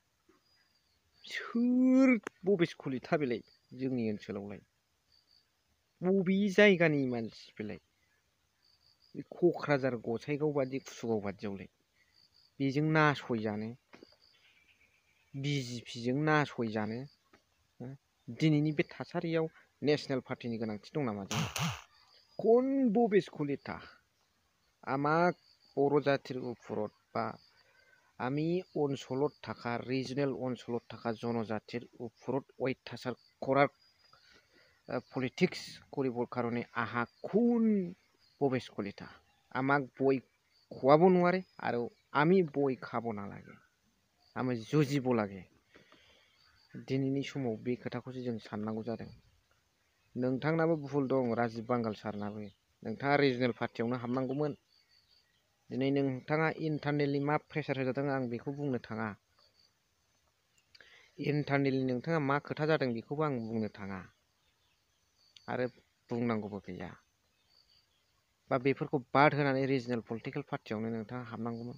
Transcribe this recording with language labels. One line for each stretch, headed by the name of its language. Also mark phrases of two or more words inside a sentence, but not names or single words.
Bodo: सोर बबिस्कलिता बेलाय जोंनि ओनसोलावलाय बबे जायगानि मानसि बेलाय क'क्राझार गसाइगाव बादि कुसुगाव बादियावलाय बेजों नासयजानो BJPजों नासयजानो दिनैनि बे थासारियाव नेशनेल पार्टीनि गोनांथि दं नामा जोंहा
Assamese: কোন ববিস্কলিতা আমাক बर' জাতির ওপৰত বা আমি অঞ্চলত থাকা রিজনেল অঞ্চলত থাকা জনজাতির ওপৰত অত্যাচার করার পলিটিক্স কৰিবৰ কাৰণে আহা কোন ববিস্কলিতা আমাক বই খোৱাব নোৱাৰে আৰু আমি বই খাব নালাগে আমি जुजिब লাগে
Bodo: दिनैनि समाव बे खोथाखौसो जों साननांगौ जादों नोंथांनाबो भुल दं राजीब बांगाल सारनाबो नोंथाङा रिजनेल पार्टीयावनो हाबनांगौमोन दिनै नोंथाङा इन्टारनेलि मा प्रेसार होजादों आं बेखौ बुंनो थाङा इन्टारनेलि नोंथाङा मा खोथा जादों बेखौबो आं बुंनो थाङा आरो बुंनांगौबो गैया बा बेफोरखौ बाद होनानै रिजनेल पलिटिकल पार्टीयावनो नोंथाङा हाबनांगौमोन